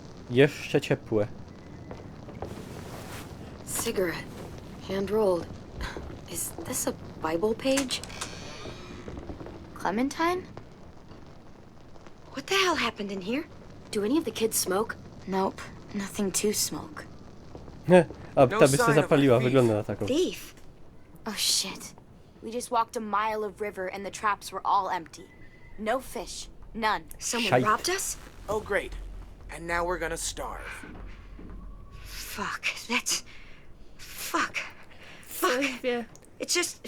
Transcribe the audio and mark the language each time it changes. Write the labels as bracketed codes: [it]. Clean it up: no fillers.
[pl] Jeszcze ciepłe. [en] Cigarette. Hand-rolled. Is this a Bible page? Clementine? What the hell happened in here? Do any of the kids smoke? Nope, nothing to smoke. [pl] A ta by się zapaliła, wygląda na taką. [en] Thief? Oh shit. We just walked a mile of river and the traps were all empty. No fish. None. Someone robbed us? Oh great. And now we're gonna starve. Fuck. That's... Fuck. Fuck. It's just...